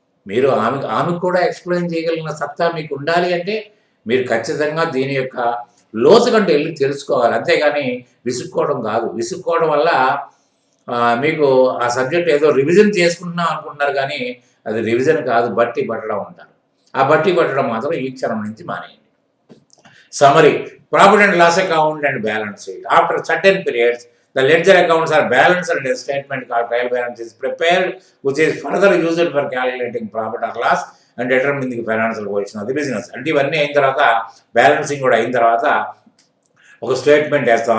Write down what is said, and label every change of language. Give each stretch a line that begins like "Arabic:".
Telugu: మీరు ఆమెకు కూడా ఎక్స్ప్లెయిన్ చేయగలిగిన సత్తా మీకు ఉండాలి. అంటే మీరు ఖచ్చితంగా దీని యొక్క లోతు కంటే వెళ్ళి తెలుసుకోవాలి, అంతేగాని విసుక్కోవడం కాదు. విసుక్కోవడం వల్ల మీకు ఆ సబ్జెక్ట్ ఏదో రివిజన్ చేసుకుంటున్నాం అనుకుంటున్నారు, కానీ అది రివిజన్ కాదు, బట్టి పట్టడం అంటారు. ఆ బట్టి పట్టడం మాత్రం ఈ క్షణం నుంచి మానేయండి.
English: Summary: profit and loss account and balance sheet. After certain periods, the ledger accounts are balanced and a statement called trial balance is prepared, which is further used for calculating profit or loss and determining the financial position of the business.
Telugu: అంటే ఇవన్నీ అయిన తర్వాత, balancing కూడా అయిన తర్వాత ఒక statement వేస్తాం.